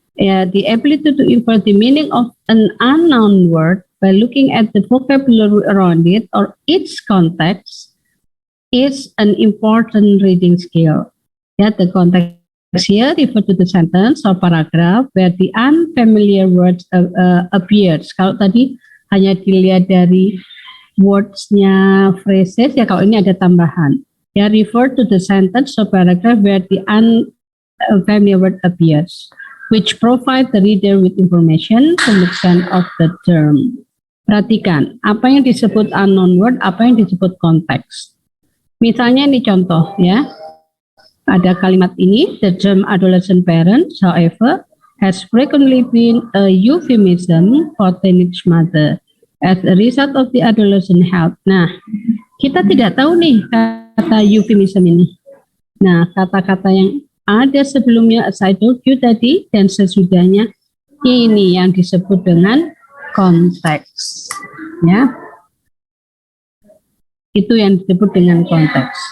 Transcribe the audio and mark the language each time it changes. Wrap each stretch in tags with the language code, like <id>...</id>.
<en>Yeah, the ability to infer the meaning of an unknown word by looking at the vocabulary around it or its context is an important reading skill. Yeah, the context here refer to the sentence or paragraph where the unfamiliar words appears.</en> <id>Kalau tadi hanya dilihat dari words-nya, phrases, ya kalau ini ada tambahan.</id> <en>Ya, refer to the sentence or paragraph where the unfamiliar word appears, which provide the reader with information to the extent of the term.</en> <id>Perhatikan, apa yang disebut unknown word, apa yang disebut konteks. Misalnya ini contoh ya, ada kalimat ini,</id> <en>the term adolescent parents, however, has frequently been a euphemism for teenage mother as a result of the adolescent health.</en> <id>Nah, kita tidak tahu nih kata euphemism ini. Nah, kata-kata yang ada sebelumnya,</id> <en>as I told you</en> <id>tadi, dan sesudahnya, ini yang disebut dengan konteks. Ya, itu yang disebut dengan konteks.</id>